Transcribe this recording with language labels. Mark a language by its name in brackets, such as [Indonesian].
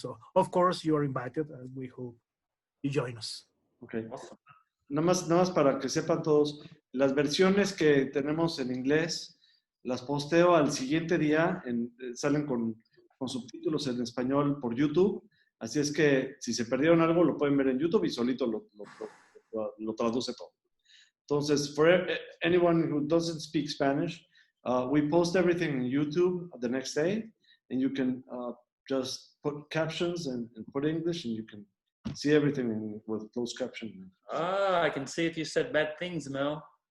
[English] So of course you are invited, and we hope you join us. Okay. Awesome. [Spanish] Nada más para que sepan todos, las versiones que tenemos en inglés las posteo al siguiente día, salen con subtítulos en español por YouTube, así es que si se perdieron algo lo pueden ver en YouTube y solito lo traduce todo. [English] Entonces, for anyone who doesn't speak Spanish, we post everything on YouTube the next day, and you can just put captions and put English, and you can see everything with closed caption. Ah, I can see if you said bad things, Mel.